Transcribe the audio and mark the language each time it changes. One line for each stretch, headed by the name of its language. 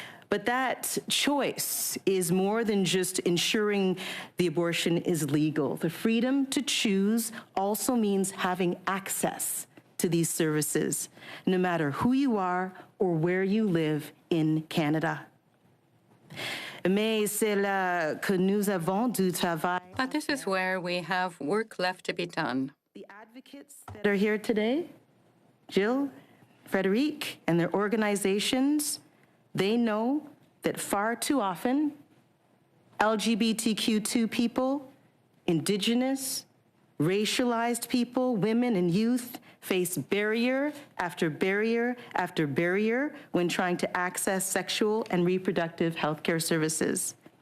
English: But that choice is more than just ensuring the abortion is legal. The freedom to choose also means having access to these services, no matter who you are or where you live in Canada.
French: Mais c'est là que nous avons du travail.
English: But this is where we have work left to be done. The advocates that are here today, Jill, Frederic, and their organizations, they know that far too often, LGBTQ2 people, Indigenous, racialized people, women and youth face barrier after barrier after barrier when trying to access sexual and reproductive health care services.